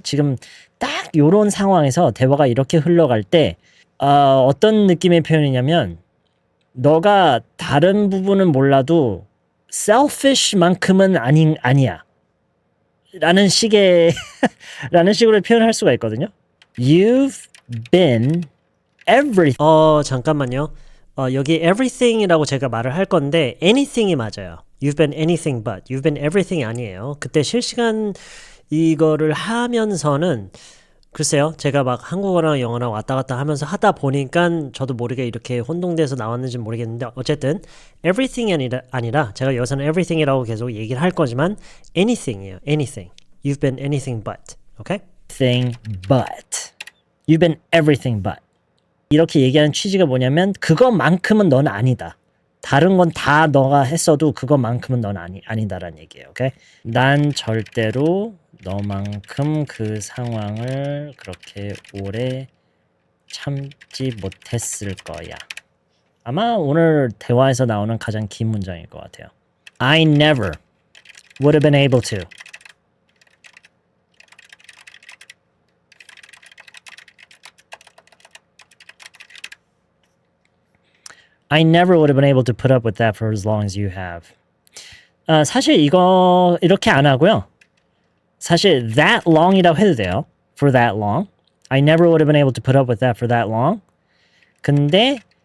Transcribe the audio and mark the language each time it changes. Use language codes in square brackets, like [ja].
[ko] 지금 딱 요런 상황에서 대화가 이렇게 흘러갈 때 어떤 느낌의 표현이냐면 너가 다른 부분은 몰라도 selfish만큼은 아니야. 라는 식으로 표현할 수가 있거든요. [en] You've been everything. [ko] 잠깐만요. 여기 everything이라고 제가 말을 할 건데 anything이 맞아요. [en] You've been anything but. You've been everything이 [ko] 아니에요. 그때 실시간 이거를 하면서는 글쎄요. 제가 막 한국어랑 영어랑 왔다 갔다 하면서 하다 보니까 저도 모르게 이렇게 혼동돼서 나왔는지 모르겠는데 어쨌든 everything이 아니라 제가 여기서는 everything이라고 계속 얘기를 할 거지만 anything이에요. [en] anything. You've been anything but. Okay? Thing but. You've been everything but. [ko] 이렇게 얘기하는 취지가 뭐냐면 그것만큼은 넌 아니다. 다른 건 다 너가 했어도 그것만큼은 넌 아니다라는 얘기예요. 오케이? 난 절대로 너만큼 그 상황을 그렇게 오래 참지 못했을 거야. 아마 오늘 대화에서 나오는 가장 긴 문장일 것 같아요. [en] I never would have been able to. I never would have been able to put up with that for as long as you have. [ko] 사실 이거 이렇게 안 하고요. 사실 that long이라고 해도 돼요. [en] For that long. I never would have been able to put up with that for that long. 근데